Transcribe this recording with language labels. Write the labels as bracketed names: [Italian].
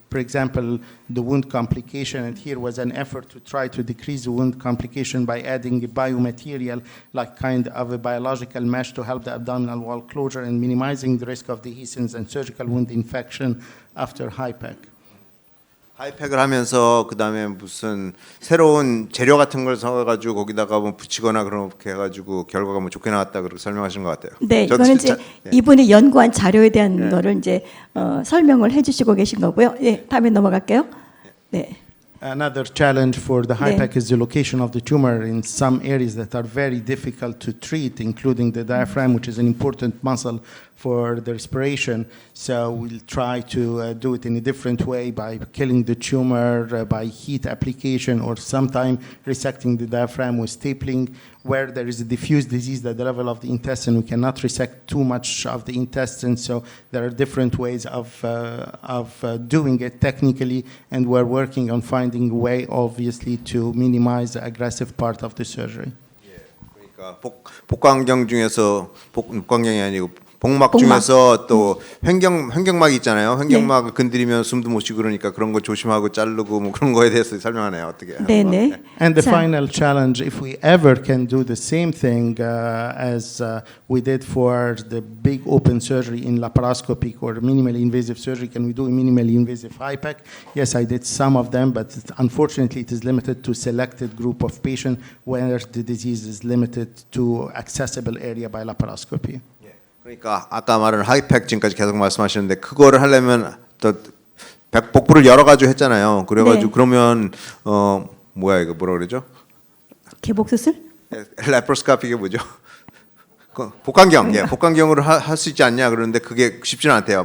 [English] For example, the wound complication, and here was an effort to try to decrease the wound complication by adding a biomaterial, like kind of a biological mesh to help the abdominal wall closure and minimizing the risk of dehiscence and surgical wound infection after HIPEC. [Korean] 하이팩을 하면서 그다음에 무슨 새로운 재료 같은 걸 사가지고 거기다가 뭐 붙이거나 그렇게 해가지고 결과가 뭐 좋게 나왔다 그렇게 설명하신 것 같아요. 네, 저도 이거는 진짜- 이제 예. 이분이 연구한 자료에 대한 거를 이제 설명을 해주시고 계신 거고요. 예, 다음에 넘어갈게요. 네. [English] Another challenge for the [Korean] 네. [English] HIPEC is the location of the tumor in some areas that are very difficult to treat, including the diaphragm, which is an important muscle for the respiration. So we'll try to do it in a different way by killing the tumor by heat application, or sometime resecting the diaphragm with stapling. Where there is a diffuse disease at the level of the intestine, we cannot resect too much of the intestine. So there are different ways of doing it technically, and we're working on finding a way, obviously, to minimize the aggressive part of the surgery. [Korean] 그러니까 복강경 중에서 복강경이 아니고 복막 복막. 중에서 또 횡격막이 있잖아요. 횡격막을 건드리면 숨도 못 쉬고 그러니까 그런 거 조심하고 자르고 뭐 그런 거에 대해서 설명하네요. 어떻게? 네네. [English] And the [Korean] 자, [English] final challenge, if we ever can do the same thing as we did for the big open surgery in laparoscopic or minimally invasive surgery, can we do a minimally invasive HIPEC? Yes, I did some of them, but unfortunately it is limited to selected group of patients where the disease is limited to accessible area by laparoscopy. [Korean] 그러니까 아까 말한 하이팩 지금까지 계속 말씀하셨는데 그거를 하려면 또 복부를 열어 가지고 했잖아요. 그래가지고 네. 그러면 뭐야 이거 뭐라 그러죠? 개복 수술? 레프로스코피가 뭐죠? 복강경, 예, 복강경으로 할 수 있지 않냐 그러는데 그게 쉽지는 않대요.